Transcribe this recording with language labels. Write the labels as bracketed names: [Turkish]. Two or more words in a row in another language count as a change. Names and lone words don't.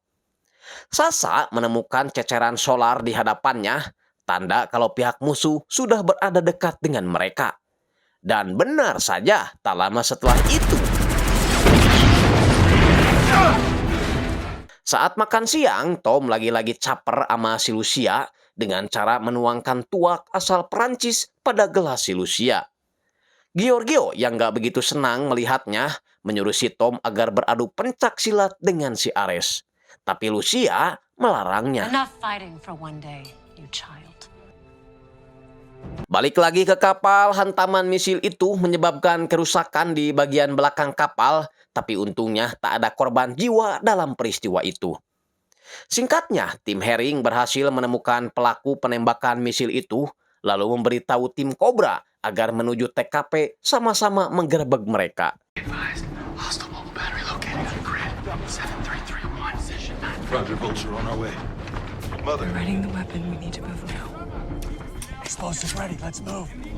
[Indonesian] Sasa menemukan ceceran solar di hadapannya, tanda kalau pihak musuh sudah berada dekat dengan mereka. Dan benar saja, tak lama setelah itu, saat makan siang, Tom lagi-lagi caper sama si Lucia dengan cara menuangkan tuak asal Perancis pada gelas si Lucia. Giorgio yang gak begitu senang melihatnya menyuruh si Tom agar beradu pencak silat dengan si Ares. Tapi Lucia melarangnya. [English] Enough fighting for one day, you child. [Indonesian] Balik lagi ke kapal, hantaman misil itu menyebabkan kerusakan di bagian belakang kapal, tapi untungnya tak ada korban jiwa dalam peristiwa itu. Singkatnya, tim Herring berhasil menemukan pelaku penembakan misil itu, lalu memberitahu tim Cobra agar menuju TKP sama-sama menggerebek mereka. [English] Roger, Vulture, on our way. Mother. Readying the weapon, we need to move now. Explosives ready, let's move.